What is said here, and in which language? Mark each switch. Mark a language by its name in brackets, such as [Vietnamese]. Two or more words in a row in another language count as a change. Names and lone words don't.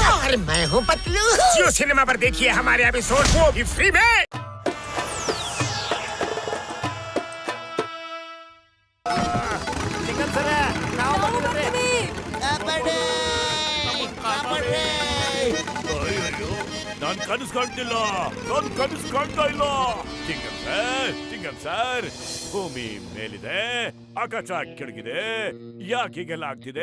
[Hindi] अरे मैं हूँ पतलू। जियो सिनेमा पर देखिए हमारे एपिसोड वो भी फ्री में। [Kannada] ನಾನ್ ಕನಸು ಕಾಣ್ತಿಲ್ಲ, ಚಿಂಗಂ ಸರ್, ಭೂಮಿ ಮೇಲಿದೆ, ಆಕಾಶ ಕೆಳಗಿದೆ, ಯಾಕೆ ಹೀಗೆಲ್ಲ ಆಗ್ತಿದೆ?